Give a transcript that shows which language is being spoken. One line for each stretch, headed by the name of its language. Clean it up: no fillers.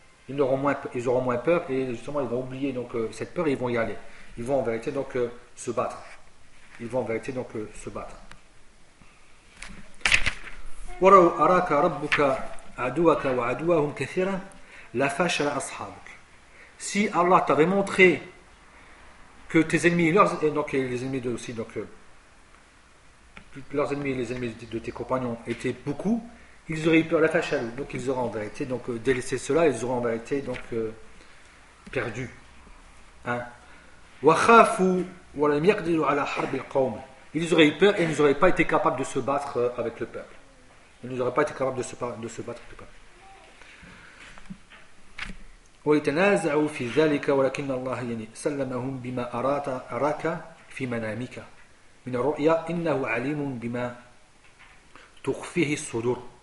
French: ils auront moins peur et justement ils vont oublier donc cette peur et ils vont y aller. Ils vont en vérité donc se battre. Ils vont en vérité donc se battre.
Arabic: ولو أراك ربك عدوك وعدوهم كثيرا لفشى أصحابك.
French: Si Allah t'avait montré que tes ennemis et leurs et donc les ennemis de aussi donc leurs ennemis et les ennemis de tes compagnons étaient beaucoup, ils auraient eu peur, lafashى. Donc ils auraient en vérité donc délaissé cela, ils auraient en vérité donc perdu.
Arabic: وخافوا ولم يقدروا على حرب القوم.
French: Ils auraient eu peur et ils n'auraient pas été capables de se battre avec le peuple. Il n'aurait pas été capable de se battre en tout cas.
Arabic: وَيَتَنَازَعُ فِي ذَلِكَ وَلَكِنَّ اللَّهَ يَنِسَلَّمَهُمْ بِمَا أَرَاكَ فِي مَنَامِكَ مِنَ الرُّؤْيَا إِنَّهُ عَلِيمٌ بِمَا تُخْفِيهِ الصُّدُورُ.